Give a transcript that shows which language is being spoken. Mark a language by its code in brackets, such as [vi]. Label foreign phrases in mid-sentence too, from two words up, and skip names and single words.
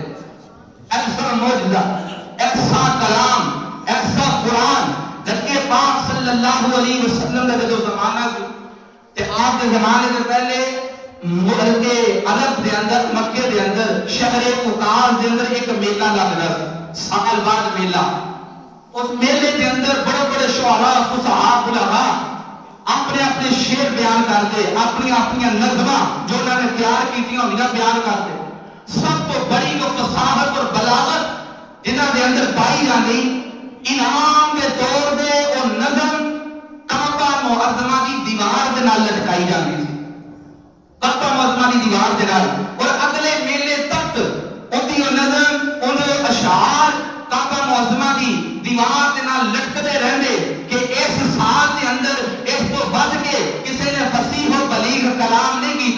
[pa] ایسا معجزہ, ایسا کلام, ایسا قرآن, جبکہ پاک صلی اللہ علیہ وسلم کا جو زمانہ سی تے آپ کے زمانے سے پہلے ملک عرب دے اندر, مکے دے اندر, شہر عکاظ دے اندر ایک میلہ لگدا, سال بعد میلہ. اس میلے دے اندر بڑے بڑے شعراء, فصحاء, بلغاء اپنے اپنے شعر بیان کرتے, اپنی اپنی نظماں جو انہوں نے تیار کی ہوئیاں بیان کرتے. سب تو بڑی جو فصاحت اور بلاغت جنہاں دے اندر پائی جاندی, انعام کے طور دے اور نظم کعبہ معظمہ کی دیوار دے نال لٹکائی جاندی سی, کعبہ معظمہ کی دیوار دے نال, اور اگلے میلے تک ان کی نظم, ان اشعار کعبہ معظمہ کی دیوار دے نال لٹکتے رہندے کہ اس سال دے اندر اس کو بچ کے کسی نے فصیح و بلیغ کلام نہیں کیتا.